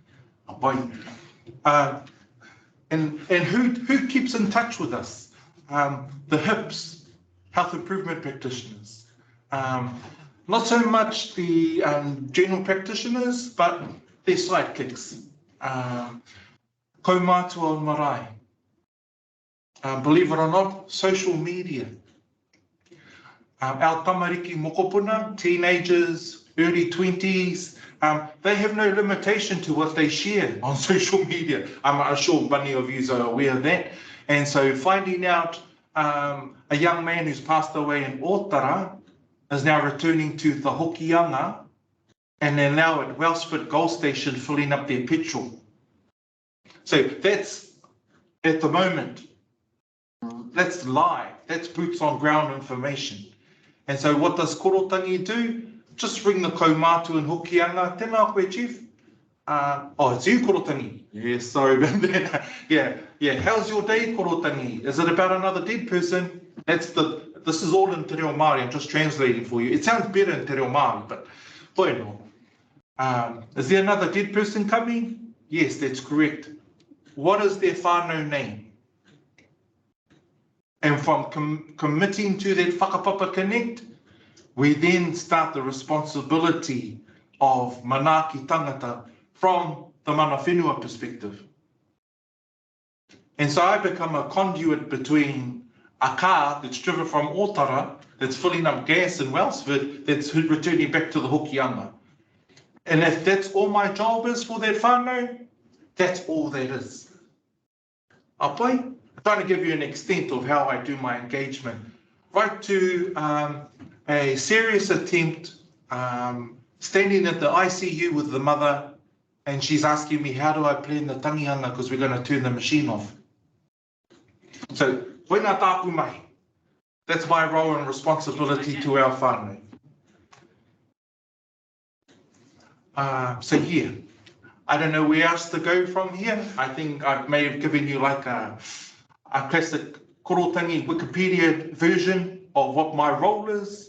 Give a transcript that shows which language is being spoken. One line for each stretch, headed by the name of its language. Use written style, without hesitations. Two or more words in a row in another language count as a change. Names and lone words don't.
English: And who keeps in touch with us? The HIPs, health improvement practitioners. Not so much the general practitioners, but their sidekicks.
Māori: Kaumātua marae.
English: Believe it or not, social media.
Māori: Our tamariki mokopuna,
English: teenagers, early 20s, they have no limitation to what they share on social media. I'm sure many of you are aware of that. And so finding out a young man who's passed away in Otara is now returning to the Hokianga, and they're now at Wellsford Gold Station filling up their petrol. So that's at the moment. That's live. That's boots on ground information. And so what does Korotangi do? Just ring the kaumātua in Hokianga.
Māori: Tēnā koe,
English: Chief. It's you, Korotangi. Yes, sorry about that. Yeah. How's your day, Korotangi? Is it about another dead person? This is all in Te Reo Māori. I'm just translating for you. It sounds better in Te Reo Māori, but bueno. Is there another dead person coming? Yes, that's correct. What is their whānau name? And from committing to that whakapapa connect, we then start the responsibility of
Māori: manaaki tangata
English: from the
Māori: mana whenua
English: perspective. And so I become a conduit between a car that's driven from Otara, that's filling up gas in Wellsford, that's returning back to the Hokianga. And if that's all my job is for that whānau, that's all that is. Apai? I'm trying to give you an extent of how I do my engagement. Right to a serious attempt, standing at the ICU with the mother, and she's asking me, how do I plan the tangihanga because we're going to turn the machine off. So,
Māori: koina tāpu mai.
English: That's my role and responsibility to our whānau. So yeah, I don't know where else to go from here. I think I may have given you like a classic Korotangi Wikipedia version of what my role is.